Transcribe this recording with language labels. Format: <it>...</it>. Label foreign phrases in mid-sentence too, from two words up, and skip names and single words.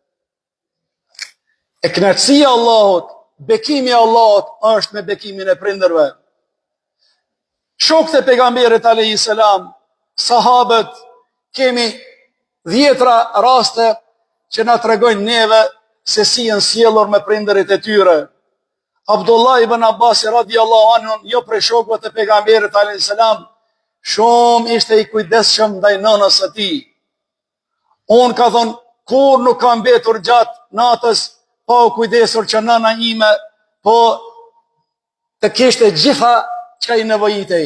<sq>E kënaqësia e Allahut, bekimi i Allahut është me bekimin e prindërve. Shokët e pejgamberit</sq> <ar>عليه السلام,</ar> <sq>sahabët, kemi dhjetra raste që na tregojnë neve se si janë sjellur me prindërit e tyre. Abdullah ibn Abbas</sq> <ar>رضي الله عنه,</ar> <sq>jo prej shokëve të pejgamberit</sq> <ar>عليه السلام,</ar> <sq>shumë ishte i kujdesshëm ndaj nënës së tij. Unë ka thonë, kur nuk kam mbetur gjatë natës pa u kujdesur që nëna ime po të kishte gjitha çka i nevojitej.</sq>